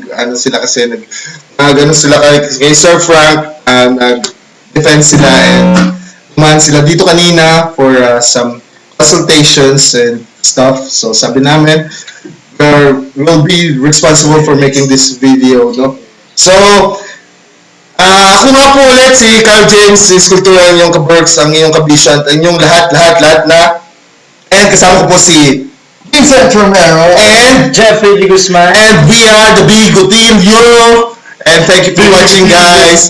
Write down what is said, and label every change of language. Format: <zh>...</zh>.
<tl>Ano sila kasi ano sila kay Sir Frank, nag-defend sila and kumahan sila dito kanina</tl> <en>for some consultations and stuff.</en> <tl>So sabi namin,</tl> <en>we'll be responsible for making this video, no?</en> <tl>So, ako nga po ulit si Carl James, si Skulptura, yung ka-Berks, ang iyong kabisyon, ang inyong lahat na. And kasama ko po si Vincent Romero and Jeffrey D. Guzman.</tl> <en>and we are the Bigo Team Euro. And thank you for watching, guys.</en>